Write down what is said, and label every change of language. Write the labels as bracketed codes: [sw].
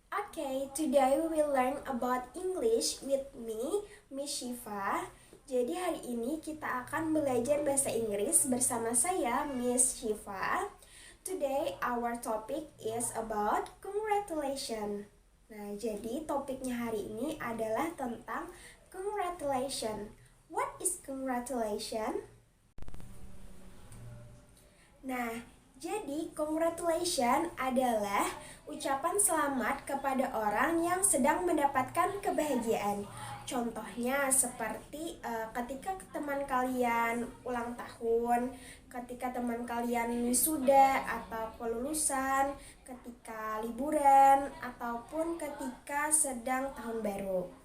[en] Okay, today we will learn about English with me, Miss Shifa. [id] Jadi hari ini kita akan belajar bahasa Inggris bersama saya, Miss Shifa. [en] Today our topic is about congratulations. [id] Nah, jadi topiknya hari ini adalah tentang congratulations. [en] What is congratulations? [id] Nah, jadi, congratulations adalah ucapan selamat kepada orang yang sedang mendapatkan kebahagiaan. Contohnya seperti ketika teman kalian ulang tahun, ketika teman kalian wisuda atau kelulusan, ketika liburan, ataupun ketika sedang tahun baru.